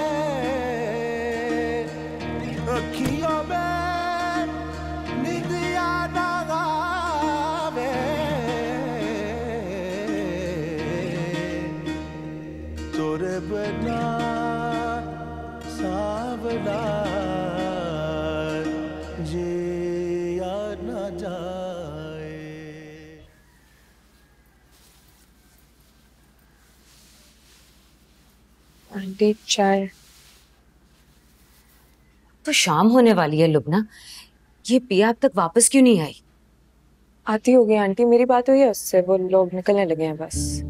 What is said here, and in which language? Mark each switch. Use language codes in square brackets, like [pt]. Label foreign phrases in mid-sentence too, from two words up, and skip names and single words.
[hi] अखियों में निंदिया न आवे, तोरे बिना सांवला जिया न जाए। आंटी चाय। तो शाम होने वाली है लुबना, ये पिया अब तक वापस क्यों नहीं आई? आती होगी आंटी, मेरी बात हुई है उससे, वो लोग निकलने लगे हैं बस।